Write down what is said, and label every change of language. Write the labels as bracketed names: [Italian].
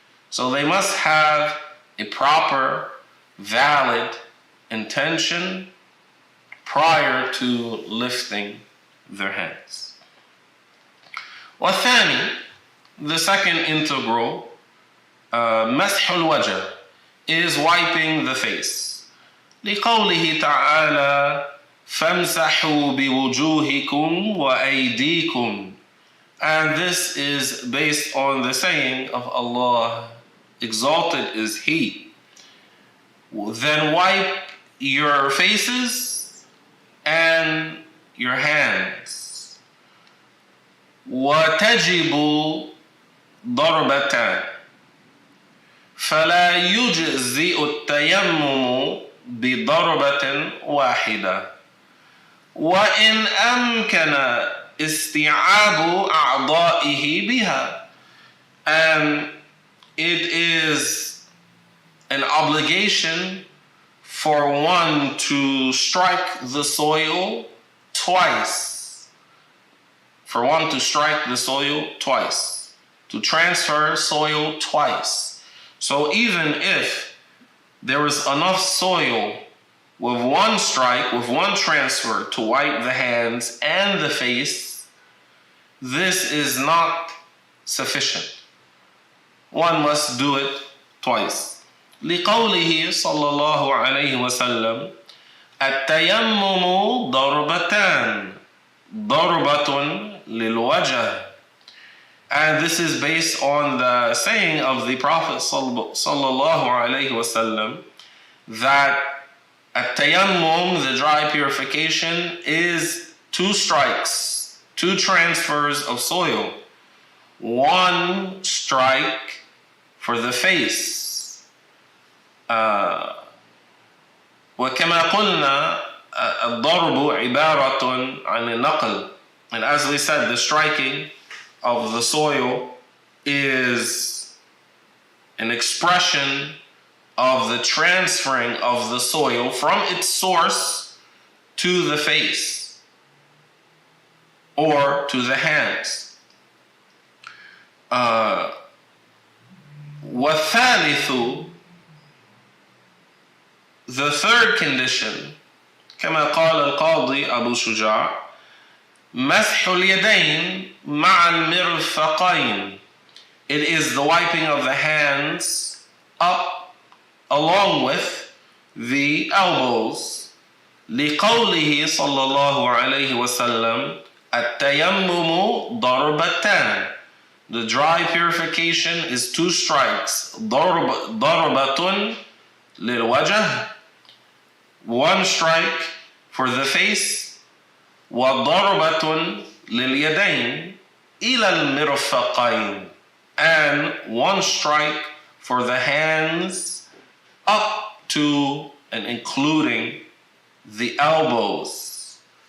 [English] So they must have a proper, valid intention prior to lifting their hands. [Arabic] والثاني, [English] the second integral, [Arabic] مسح الوجه, [English] is wiping the face. [Arabic] لقوله تعالى فامسحوا بوجوهكم وأيديكم. [English] And this is based on the saying of Allah, exalted is He. Then wipe your faces and your hands. [Arabic] وتجب ضربتان فلا يجزئ التيمم بضربة واحدة وإن أمكن استيعاب أعضائه بها. [English] And it is an obligation for one to strike the soil twice. For one to strike the soil twice. To transfer soil twice. So even if there is enough soil with one strike, with one transfer to wipe the hands and the face, this is not sufficient. One must do it twice. [Arabic] لقوله صلى الله عليه وسلم التيمم ضربتان ضربة للوجه. [English] And this is based on the saying of the Prophet [Arabic] صلى الله عليه وسلم [English] that التيمم, the dry purification, is 2 strikes, 2 transfers of soil. 1 strike for the face. [Arabic] وكما قلنا الضرب عبارة عن النقل. [English] And as we said, the striking of the soil is an expression of the transferring of the soil from its source to the face or to the hands. [Arabic] والثالث, [English] the third condition, [Arabic] كما قال القاضي أبو شجاع مسح اليدين مع المرفقين. [English] It is the wiping of the hands up along with the elbows. [Arabic] لقوله صلى الله عليه وسلم التيمم ضربتان. [English] The dry purification is 2 strikes. [Arabic] ضربة للوجه, [English] 1 strike for the face. [Arabic] وضربة لليدين إلى المرفقين, [English] and 1 strike for the hands up to and including the elbows.